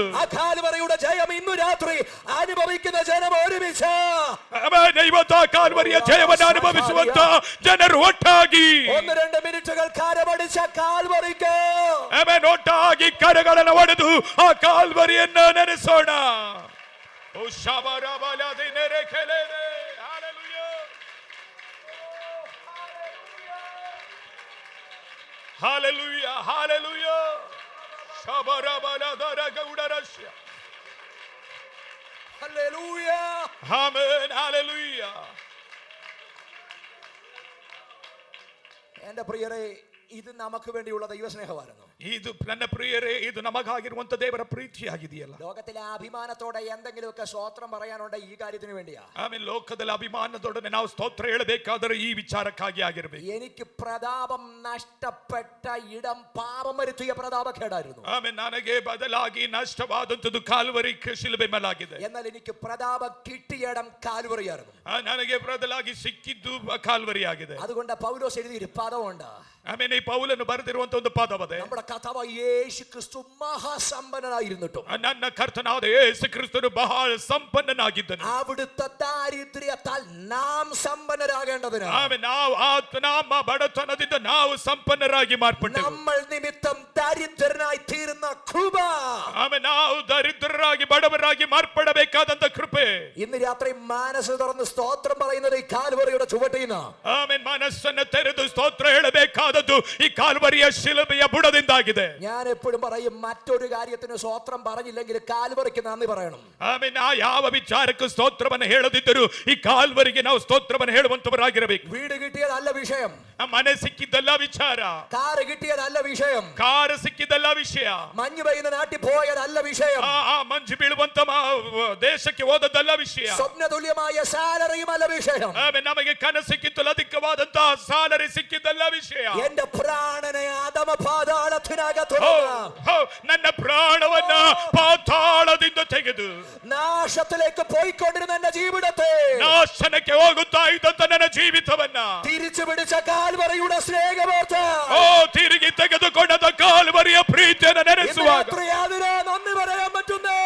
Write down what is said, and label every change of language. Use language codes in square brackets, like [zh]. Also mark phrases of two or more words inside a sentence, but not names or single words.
[ml] ആ കാൽവറിയുടെ ജയം ഇന്ന് രാത്രി അനുഭവിക്കുന്ന ജനം ഒരുമിച്ച് [kn] ಇವತ್ತು ಆ ಕಾಲ್ವರಿಯ ಜಯವನ್ನು ಅನುಭವಿಸುವಂತ ಜನರು ಒಟ್ಟಾಗಿ [ml] 1-2 മിനിറ്റുകൾ കരമടിച്ച കാൽവറിക്ക് [kn] ಒಟ್ಟಾಗಿ ಕರಗಳನ್ನು ಒಡೆದು ಆ ಕಾಲ್ವರಿಯನ್ನು ನೆನೆಸೋಣ. ಓ ಶಬರಬಲದಿ ನೆರೆಕೆಲೆನೆ. Hallelujah, hallelujah. Shabarabala gaudarasya. [ml] ഹല്ലേലൂയ. Amen, hallelujah. എന്റെ പ്രിയരെ, ഇത് നമുക്ക് വേണ്ടിയുള്ള ദൈവസ്നേഹമായിരുന്നു. [kn] ಇದು ನನ್ನ ಪ್ರಿಯರೇ, ಇದು ನಮಗಾಗಿರುವಂತ ದೇವರ ಪ್ರೀತಿಯಾಗಿದೆಯಲ್ಲ. [ml] ലോകത്തിലെ അഭിമാനത്തോടെ എന്തെങ്കിലുമൊക്കെ സ്തോത്രം പറയാനുണ്ട് ഈ കാര്യത്തിന് വേണ്ടിയാ. [kn] ಆಮೇಲೆ ಲೋಕದಲ್ಲಿ ಅಭಿಮಾನದೊಡನೆ ನಾವು ಸ್ತೋತ್ರ ಹೇಳಬೇಕಾದರೆ ಈ ವಿಚಾರಕ್ಕಾಗಿ ಆಗಿರಬೇಕು. [ml] എനിക്ക് പ്രതാപം നഷ്ടപ്പെട്ട ഇടം പാപം വരുത്തിയ പ്രതാപക്കേടായിരുന്നു. [kn] ಆಮೇಲೆ ನನಗೆ ಬದಲಾಗಿ ನಷ್ಟವಾದಂತದ್ದು ಕಾಲ್ವರಿ ಶಿಲುಬೆ ಮೇಲಾಗಿದೆ. [ml] എന്നാൽ എനിക്ക് പ്രതാപം കിട്ടിയ ഇടം കാൽവറിയായിരുന്നു. [kn] ನನಗೆ ಬದಲಾಗಿ ಸಿಕ್ಕಿದ್ದು ಕಾಲ್ವರಿ ಆಗಿದೆ. [ml] അതുകൊണ്ട് പൗലോസ് എഴുതിയൊരു പദമുണ്ട്. [kn] ಆಮೇಲೆ ಈ ಪೌಲನು ಬರೆದಿರುವಂತ ಒಂದು ಪದವದೆ. [ml] നമ്മുടെ കർത്താവായ യേശു ക്രിസ്തു മഹാസമ്പന്നനായിരുന്നിട്ടും [kn] ನನ್ನ ಕರ್ತನಾದ ಯೇಸು ಕ್ರಿಸ್ತನು ಬಹಳ ಸಂಪನ್ನನಾಗಿದ್ದನು. [ml] അവിടുത്തെ ദാരിദ്ര്യത്താൽ നാം സമ്പന്നരാകേണ്ടതിന് [kn] ನಮ್ಮ ಬಡತನದಿಂದ ನಾವು ಸಂಪನ್ನರಾಗಿ ಮಾರ್ಪಟ್ಟೆವು. [ml] നമ്മൾ നിമിത്തം ദരിദ്രനായി തീരുന്ന കൃപ. [kn] ಆಮೇಲೆ ನಾವು ದರಿದ್ರರಾಗಿ ಬಡವರಾಗಿ ಮಾರ್ಪಡಬೇಕಾದಂತ ಕೃಪೆ. [ml] ഇന്ന് രാത്രി മനസ്സ് തുറന്ന് സ്തോത്രം പറയുന്നത് ഈ കാൽവറിയുടെ ചുവട്ടിന്ന്. [kn] ಆಮೇಲೆ ಮನಸ್ಸನ್ನು ತೆರೆದು ಸ್ತೋತ್ರ ಹೇಳಬೇಕಾದದ್ದು ಈ ಕಾಲ್ವರಿಯ ಶಿಲುಬೆಯ ಬುಡದಿಂದಾಗಿದೆ. [ml] ഞാൻ എപ്പോഴും പറയും, മറ്റൊരു കാര്യത്തിന് സ്തോത്രം പറഞ്ഞില്ലെങ്കിൽ കാൽവറിക്ക് നന്ദി പറയണം. [kn] ಆಮೇಲೆ ನಾ ಯಾವ ವಿಚಾರಕ್ಕೂ ಸ್ತೋತ್ರವನ್ನು ಹೇಳದಿದ್ದರೂ ಈ ಕಾಲ್ವರಿಗೆ ನಾವು ಸ್ತೋತ್ರವನ್ನು ಹೇಳುವಂತವರಾಗಿರಬೇಕು. [ml] വീട് കിട്ടിയതല്ല വിഷയം, [kn] ಮನೆ ಸಿಕ್ಕಿದ್ದಲ್ಲ ವಿಚಾರ. [ml] കാറ് കിട്ടിയതല്ല വിഷയം, [kn] ಕಾರು ಸಿಕ್ಕಿದ್ದಲ್ಲ ವಿಷಯ. [ml] മഞ്ഞ് പെയ്യുന്ന നാട്ടിൽ പോയതല്ല വിഷയം, [kn] ಮಂಜು ಬೀಳುವಂತ ದೇಶಕ್ಕೆ ಹೋದದ್ದಲ್ಲ ವಿಷಯ. [ml] സ്വപ്നതുല്യമായ സാലറിയും അല്ല വിഷയം. [kn] ನಮಗೆ ಕನಸಿಕ್ಕಿಂತಲೂ ಅಧಿಕವಾದಂತಹ ಸಾಲರಿ ಸಿಕ್ಕಿದ್ದಲ್ಲ ವಿಷಯ. [ml] എന്റെ പ്രാണനെ അധമ പാതാളത്തിനകത്ത് [kn] ನನ್ನ ಪ್ರಾಣವನ್ನ ಪಾತಾಳದಿಂದ ತೆಗೆದು [ml] നാശത്തിലേക്ക് പോയിക്കൊണ്ടിരുന്ന എന്റെ ജീവിതത്തെ [kn] ನಾಶನಕ್ಕೆ ಹೋಗುತ್ತಾ ಇದ್ದಂತ ನನ್ನ ಜೀವಿತವನ್ನ [ml] തിരിച്ചു പിടിച്ച കാൽവറിയുടെ സ്നേഹവാർത്ത [kn] ತಿರುಗಿ ತೆಗೆದುಕೊಂಡ ಕಾಲ್ವರಿಯ ಪ್ರೀತಿಯನ್ನು ನೆನೆಸುವಾಗ [ml] നന്ദി പറയാൻ പറ്റുന്നേ.